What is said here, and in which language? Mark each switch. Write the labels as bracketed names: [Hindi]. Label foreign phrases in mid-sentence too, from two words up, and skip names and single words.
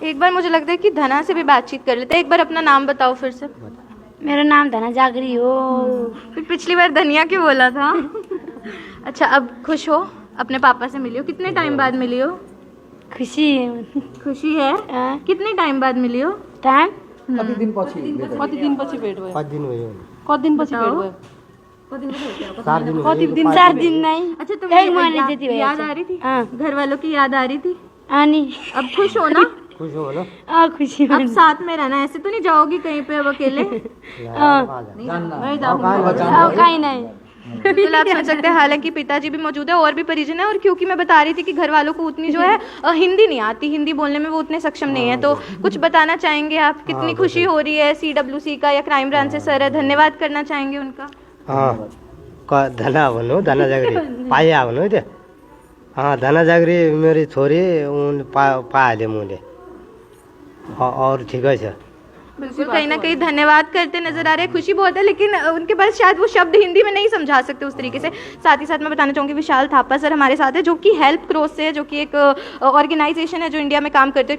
[Hindi] एक बार मुझे लगता है कि धना से भी बातचीत कर लेते हैं। एक बार अपना नाम बताओ फिर से। मेरा नाम धना जागरी हो। फिर पिछली बार धनिया क्यों बोला था? अच्छा, अब खुश हो? अपने पापा से मिली हो? कितने टाइम बाद मिली हो? खुशी है। कितने टाइम बाद मिली हो? टाइम [Nepali] कति दिन पछि भेट भयो? 5 दिन भयो। कति दिन पछि भेट भयो? [Hindi] 4 दिन नहीं। अच्छा, तुम्हें याद आ रही थी? घर वालों की याद आ रही थी? अब खुश हो ना? खुश हो ना? खुशी। अब साथ में रहना, ऐसे तो नहीं जाओगी कहीं पे अब अकेले? कहीं नहीं। बिल्कुल, आप समझ सकते हैं। हालांकि पिताजी भी मौजूद है और भी परिजन है, और क्योंकि मैं बता रही थी कि घर वालों को उतनी जो है हिंदी नहीं आती, हिंदी बोलने में वो उतने सक्षम नहीं है। तो कुछ बताना चाहेंगे आप? कितनी खुशी हो रही है? CWC का या [English] crime branch [Hindi] से सर है, धन्यवाद करना चाहेंगे उनका? [Nepali] धना भन्नु, धना जागरी पाया भन्नु त्यो [Hindi] हाँ धना जागरी मेरी छोरी उन पाले मुझे और ठीक है। बिल्कुल कहीं ना कहीं धन्यवाद करते नजर आ रहे हैं, खुशी बहुत है, लेकिन उनके पास शायद वो शब्द हिंदी में नहीं समझा सकते उस तरीके से। साथ ही साथ मैं बताना चाहूँगी विशाल थापा सर हमारे साथ है, जो कि हेल्प क्रॉस से है, जो कि एक ऑर्गेनाइजेशन है जो इंडिया में काम करते हैं।